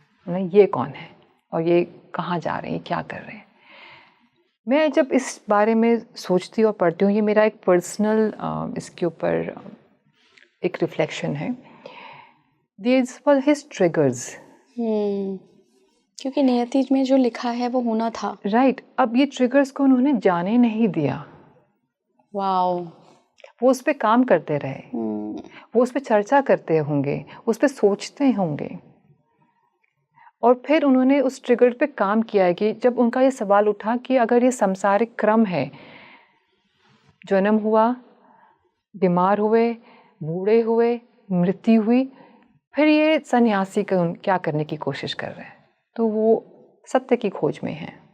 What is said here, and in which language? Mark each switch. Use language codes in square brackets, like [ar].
[hi] उन्हें ये कौन है और ये कहाँ जा रहे हैं, क्या कर रहे हैं? मैं जब इस बारे में सोचती और पढ़ती हूँ, ये मेरा एक पर्सनल इसके ऊपर एक रिफ्लेक्शन है। [en] These were his triggers. [hi] क्योंकि नियति में जो लिखा है वो होना था। राइट। अब ये ट्रिगर्स को उन्होंने जाने नहीं दिया। वाओ। वो उस पर काम करते रहे, वो उस पर चर्चा करते होंगे, उस पर सोचते होंगे। और फिर उन्होंने उस ट्रिगर पे काम किया है कि जब उनका ये सवाल उठा कि अगर ये सांसारिक क्रम है, जन्म हुआ, बीमार हुए, बूढ़े हुए, मृत्यु हुई, फिर ये सन्यासी क्या करने की कोशिश कर रहे हैं, तो वो सत्य की खोज में है।